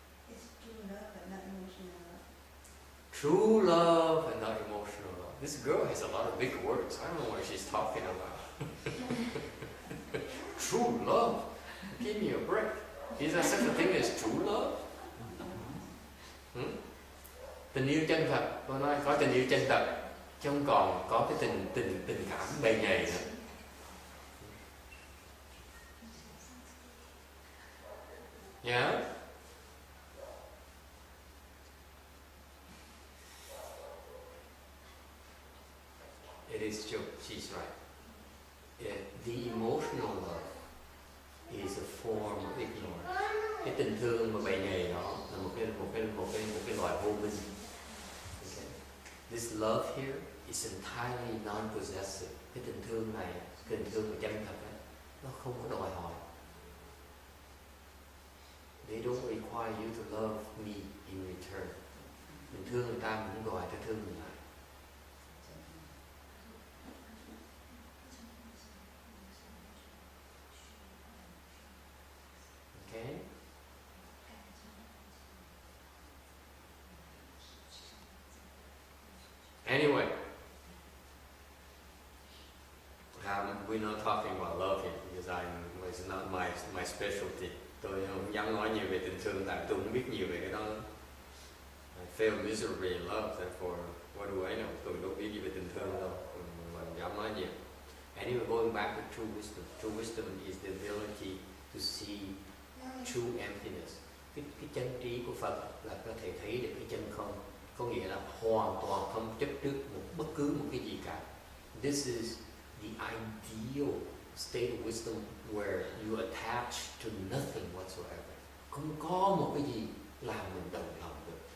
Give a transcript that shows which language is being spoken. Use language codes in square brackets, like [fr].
[en] It's true love but not emotional love. true love and not emotional love. This girl has a lot of big words. I don't know what she's talking about. True love? Give me a break. Is there such a thing as true love? [vi] Tình yêu chân thật, tôi nói có tình yêu chân thật, chứ không còn có cái tình cảm bề nhầy nữa. [en] Yeah? It is true, she's right. The emotional love is a form of ignorance. [vi] Cái tình thương mà bề nhầy đó là một cái loại vô minh. [en] Okay. This love here is entirely non-possessive. [vi] Cái tình thương này, tình thương mà chân thật ấy, nó không có đòi hỏi. [en] They don't require you to love me in return. [vi] Mình thương người ta, mình không đòi ta thương mình lại. [en] Okay? Anyway, we're not talking about love here because it's not my specialty. [vi] Tôi không dám nói nhiều về tình thương tại tôi không biết nhiều về cái đó. [en] I fail miserably in love, therefore what do I know? [vi] Tôi đâu biết gì về tình thương đâu, mà dám nói nhiều. [en] Anyway, going back to true wisdom. True wisdom is the ability to see true emptiness. [vi] Cái chân trí của Phật là có thể thấy được cái chân không, có nghĩa là hoàn toàn không chấp trước bất cứ một cái gì cả. [en] This is the ideal state of wisdom where you attach to nothing whatsoever. [vi] Không có một cái gì làm mình động lòng được.